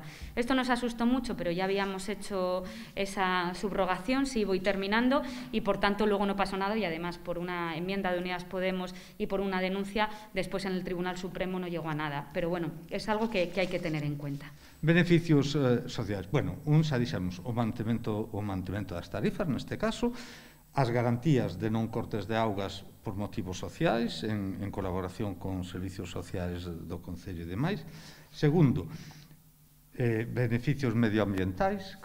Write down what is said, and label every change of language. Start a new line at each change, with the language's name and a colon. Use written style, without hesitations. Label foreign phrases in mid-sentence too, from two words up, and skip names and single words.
Spanish: Esto nos asustó mucho, pero ya habíamos hecho esa subrogación, sí, voy terminando, y por tanto luego no pasó nada, y además por una enmienda de Unidas Podemos y por una denuncia, después en el Tribunal Supremo no llegó a nada. Pero bueno, es algo que hai que tener en cuenta.
Galician: Beneficios sociais. Bueno, xa dixemos o mantemento das tarifas, neste caso, as garantías de non cortes de augas por motivos sociais, en colaboración con servicios sociais do Concello e demais. Segundo, beneficios medioambientais.